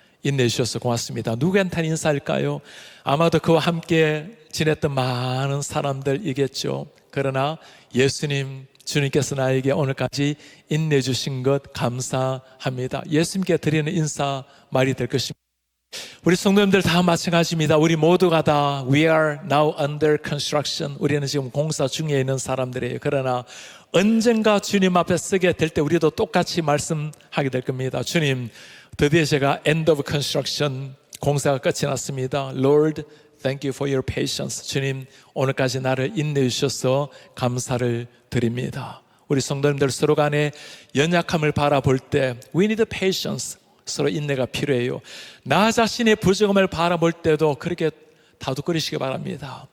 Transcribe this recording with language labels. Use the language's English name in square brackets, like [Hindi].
[Korean] 인내주셔서 고맙습니다. 누구한테 인사할까요? 아마도 그와 함께 지냈던 많은 사람들이겠죠. 그러나 예수님, 주님께서 나에게 오늘까지 인내주신 것 감사합니다. 예수님께 드리는 인사 말이 될 것입니다. 우리 성도님들 다 마찬가지입니다. 우리 모두가 다 [English] We are now under construction. [Korean] 우리는 지금 공사 중에 있는 사람들이에요. 그러나 언젠가 주님 앞에 서게 될 때 우리도 똑같이 말씀하게 될 겁니다. 주님, 드디어 제가 [English] end of construction, [Korean] 공사가 끝이 났습니다. [English] Lord, thank you for your patience. [Korean] 주님, 오늘까지 나를 인내해 주셔서 감사를 드립니다. 우리 성도님들 서로 간에 연약함을 바라볼 때 [English] We need patience. [Korean] 서로 인내가 필요해요. 나 자신의 부족함을 바라볼 때도 그렇게 다독거리시기 바랍니다.